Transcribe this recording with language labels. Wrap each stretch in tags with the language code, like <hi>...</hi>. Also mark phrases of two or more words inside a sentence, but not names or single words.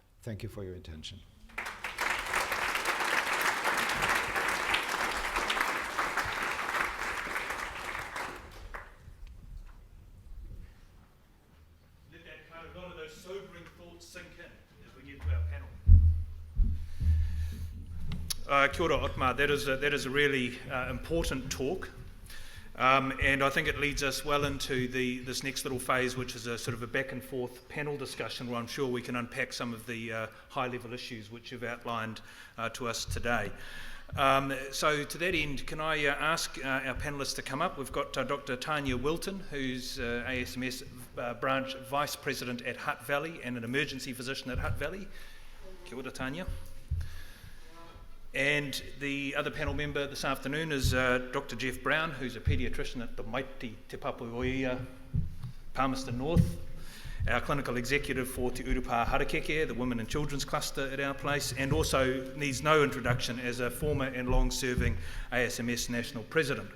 <en>Thank you for your attention. Let that kind of, a lot of those sobering thoughts sink in as we get to our panel.</en> <mi>Kia ora, Otmar.</mi> <en>That is a really important talk. And I think it leads us well into this next little phase, which is a sort of a back and forth panel discussion where I'm sure we can unpack some of the high level issues which you've outlined to us today. So to that end, can I ask our panellists to come up? We've got Dr. Tanya Wilton, who's ASMS branch vice president at Hutt Valley and an emergency physician at Hutt Valley.</en> <mi>Kia ora, Tanya.</mi> <en>And the other panel member this afternoon is Dr. Jeff Brown, who's a paediatrician at the Maiti Te Papuoia, Palmerston North, our clinical executive for Te Urupa Harakeke, the Women and Children's Cluster at our place, and also needs no introduction as a former and long-serving ASMS National President.</en>